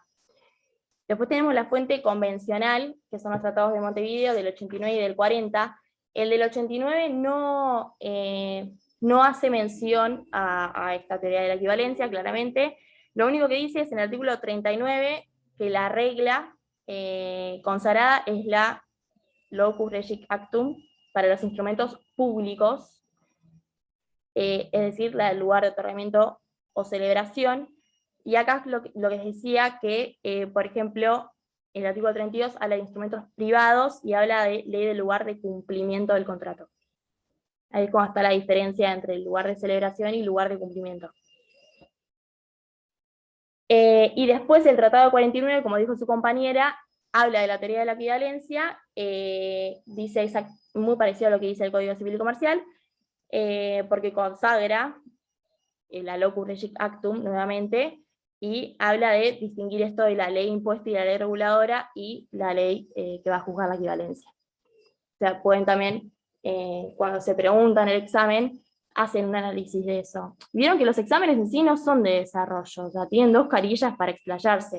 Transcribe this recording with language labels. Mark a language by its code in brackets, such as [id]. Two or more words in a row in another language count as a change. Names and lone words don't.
[es] Después tenemos la fuente convencional, que son los tratados de Montevideo del 89 y del 40. El del 89 no hace mención a esta teoría de la equivalencia, claramente. Lo único que dice es en el artículo 39 que la regla consagrada es la [la] locus regit actum [es] para los instrumentos públicos, es decir, la del lugar de otorgamiento o celebración. Y acá lo que les decía que, por ejemplo, el artículo 32 habla de instrumentos privados y habla de ley del lugar de cumplimiento del contrato. Ahí es como está la diferencia entre el lugar de celebración y el lugar de cumplimiento. Y después el Tratado 49, como dijo su compañera, habla de la teoría de la equivalencia, dice muy parecido a lo que dice el Código Civil y Comercial, porque consagra la [la] locus regit actum [es] nuevamente, y habla de distinguir esto de la ley impuesta y la ley reguladora, y la ley que va a juzgar la equivalencia. O sea, pueden también, cuando se preguntan el examen, hacen un análisis de eso. Vieron que los exámenes en sí no son de desarrollo, o sea, tienen 2 carillas para explayarse.